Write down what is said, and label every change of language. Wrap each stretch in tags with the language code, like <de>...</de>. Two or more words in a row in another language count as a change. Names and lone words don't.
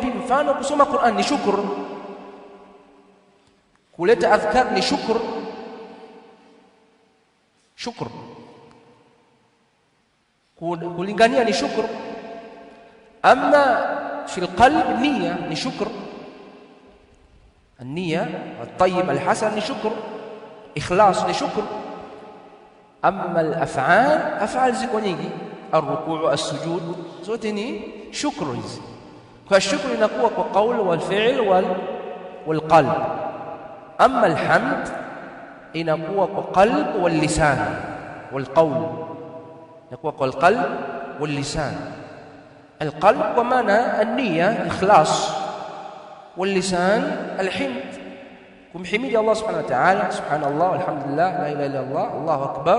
<sw>Mfano, kusoma Qur'an ni shukr, kuleta adhkar ni shukr. Kulingania ni shukr.</sw> <ar>أما في القلب</ar> <sw>niyya ni shukr.</sw> <ar>النية الطيب الحسن لشكر، إخلاص لشكر. أما الأفعال أفعال</ar> <sw>ziko nyingi:</sw> <ar>الركوع السجود</ar> <sw>zote ni shukru hizi. Kwa shukru inakuwa kwa</sw> <ar>قول والفعل والقلب. أما الحمد</ar> <sw>inakuwa kwa</sw> <ar>قلب واللسان والقول,</ar> <sw>inakuwa kwa</sw> <ar>قلب واللسان.</ar> <sw>Alqalb kwa maana</sw> <ar>النية إخلاص, واللسان الحمد، kumhimidi الله سبحانه وتعالى سبحان الله والحمد لله لا إله إلا الله الله أكبر.</ar>